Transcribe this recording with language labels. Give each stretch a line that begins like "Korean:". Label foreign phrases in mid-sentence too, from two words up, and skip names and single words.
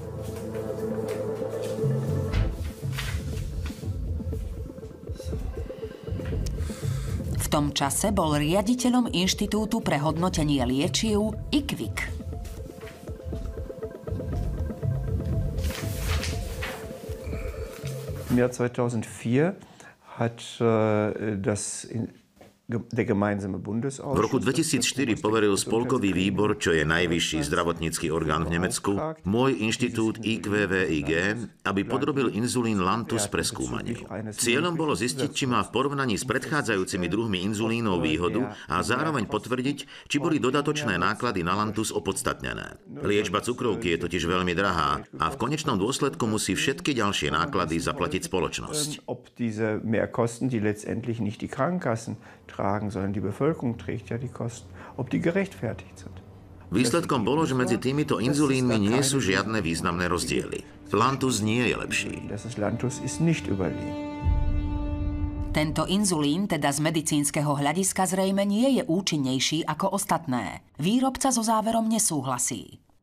Slovak: V tom čase bol riaditeľom Inštitútu pre hodnotenie liečiv IQVIC.
German: Im Jahr 2004 hat
Slovak: V roku 2004 poveril Spolkový výbor, čo je najvyšší zdravotnícky orgán v Nemecku, môj inštitút IQVIG, aby podrobil inzulín Lantus preskúmaniu. Cieľom bolo zistiť, či má v porovnaní s predchádzajúcimi druhmi inzulínov výhodu a zároveň potvrdiť, či boli dodatočné náklady na Lantus opodstatnené. Liečba cukrovky je totiž veľmi drahá a v konečnom dôsledku musí všetky ďalšie náklady zaplatiť spoločnosť.
German: Sondern die Bevölkerung trägt ja die Kosten, ob die gerechtfertigt sind.
Slovak: Výsledkom bolo, že medzi týmito inzulínmi nie sú žiadne významné rozdiely. Lantus nie je lepší. Tento inzulín teda z medicínskeho hľadiska zrejme nie je účinnejší ako ostatné. Výrobca so záverom nesúhlasí.